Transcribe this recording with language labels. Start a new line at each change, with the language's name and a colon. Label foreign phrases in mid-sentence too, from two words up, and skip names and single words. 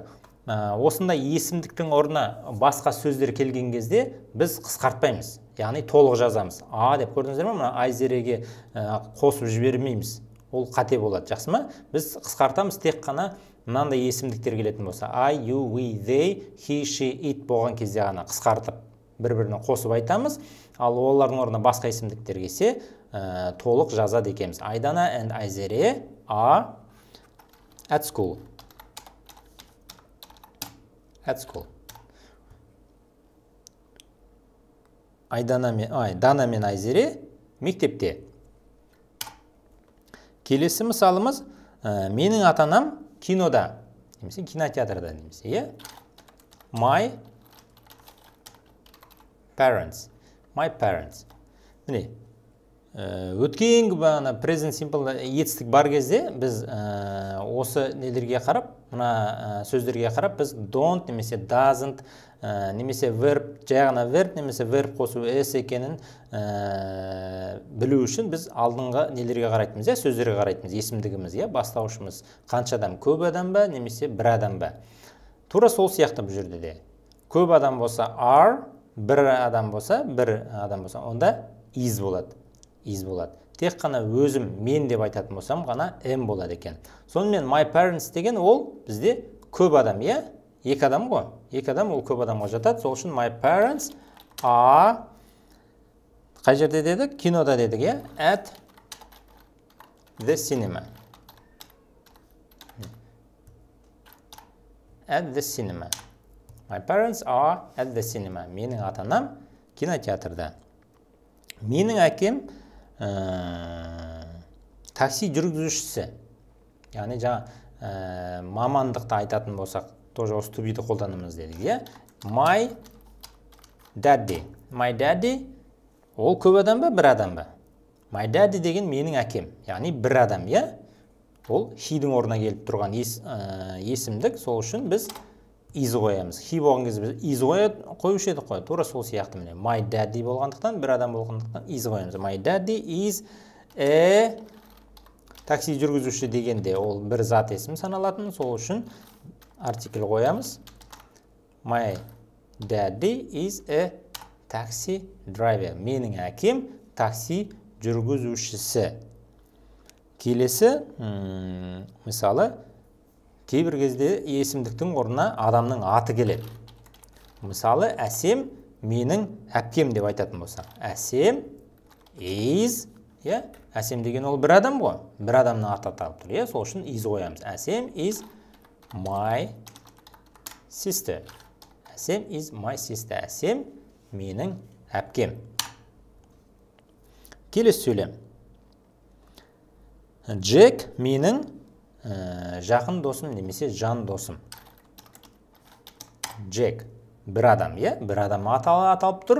Kazakh: Осындай есімдіктің орнына басқа сөздер келген кезде біз қысқартпаймыз. Яғни толық жазамыз. A деп көрдіңіздер ме? Мына Айзереге қосып жібермейміз. Ол қате болады, жақсы ма? Біз қысқартамыз, тек қана мынандай есімдіктер келетін болса. I, you, we, they, he, she, it болған кезде ғана қысқартып бір-біріне қосып айтамыз. Ал олардың орнына басқа есімдіктер келсе, толық жазады екенбіз.
English: Айдана and Айзере are at school. At school.
Kazakh: Дана мен Айзере мектепте. Келесі мысалымыз, менің ата-анам кинода, немесе кинотеатрда немесе,
English: My parents. My parents.
Kazakh: Міне, өткен
English: present simple
Kazakh: етістік бар кезде біз осы нелерге қарап, мына сөздерге қарап, біз don't немесе doesn't немесе verb, жағына verb немесе verb қосу s екенін білу үшін біз алдыңғы нелерге қарайтымыз, сөздерге қарайтымыз, есімдігіміз, бастаушымыз қанша адам, көп адам ба немесе бір адам ба. Тура сол сияқты бұл жерде де. Көп адам болса are, бір адам болса, онда is болады. Тек қана өзім мен деп айтатын болсам ғана m болады екен. Сонымен
English: my parents
Kazakh: деген ол бізде көп адам, екі адам ғой. Екі адам ол көп адамға жатады. Сол үшін
English: my parents are
Kazakh: қай жерде дедік? Кинода дедік,
English: at the cinema. At the cinema. My parents are at the cinema.
Kazakh: Менің ата-анам кинотеатрда. Менің әкем такси жүргізушісі. Яғни жаңа мамандықты айтатын болсақ, тоже осы
English: to be-
Kazakh: ді қолданамыз дедік, иә?
English: My daddy. My daddy
Kazakh: ол көп адам ба, бір адам ба?
English: My daddy
Kazakh: деген менің әкем, яғни бір адам, иә? Ол he-дің орнына келіп тұрған есімдік, сол үшін біз is қоямыз. He болған кезде біз is қоюшы едік қой, тура сол сияқты міне.
English: My daddy
Kazakh: болғандықтан, бір адам болғандықтан is қоямыз.
English: My daddy is a
Kazakh: такси жүргізуші дегенде ол бір зат есім саналатын, сол үшін артикль қоямыз.
English: My daddy is a taxi driver.
Kazakh: Менің әкем такси жүргізушісі. Келесі, мысалы, кейбір кезде есімдіктің орнына адамның аты келеді. Мысалы, Әсем менің әпкем деп айтатын болсақ. Әсем is, Әсем деген ол бір адам ғой. Бір адамның аты аталып тұр, сол үшін is қоямыз.
English: Әсем is my sister. Әсем is my sister.
Kazakh: Әсем менің әпкем. Келесі сөйлем. Джек менің жақын досым немесе жан досым. Джек бір адам, бір адам аталып тұр.